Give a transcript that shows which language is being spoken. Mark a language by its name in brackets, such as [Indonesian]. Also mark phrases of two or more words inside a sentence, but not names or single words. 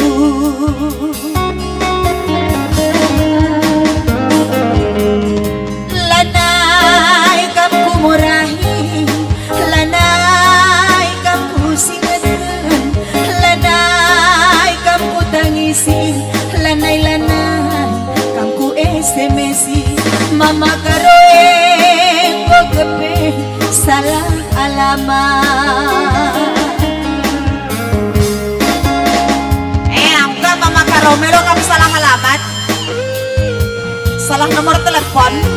[Batak Karo] lanai kamku murahi lanai kamku singetan lanai kamku tangisi lanai kamku SMS-i mama karoe go kepe [Indonesian] salah alamat [Batak Karo] angka mama karomelo [Indonesian] kamu salah alamat salah nomor telepon